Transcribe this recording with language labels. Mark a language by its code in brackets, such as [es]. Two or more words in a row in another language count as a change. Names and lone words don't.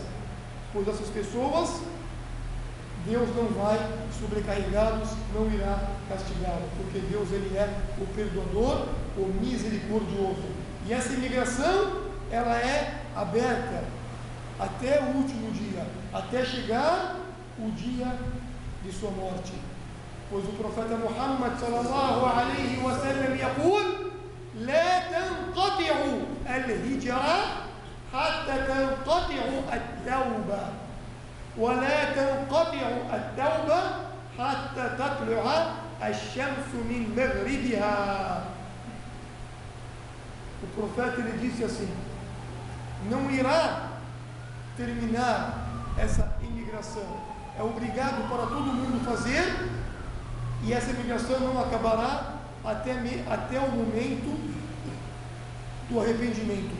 [pt] Pois essas pessoas, Deus não vai sobrecarregá-los, não irá castigá-los, porque Deus, ele é o perdoador, o misericordioso. E essa imigração, ela é aberta até o último dia, até chegar o dia de sua morte. Pois o profeta [ar] Muhammad صلى الله عليه وسلم يقول: لا تنقطع الهجرة حتى تنقطع التوبة ولا تنقطع التوبة حتى تطلع الشمس من مغربها. [pt] O profeta, ele disse assim: não irá terminar essa imigração, é obrigado para todo mundo fazer, e essa imigração não acabará até o momento do arrependimento.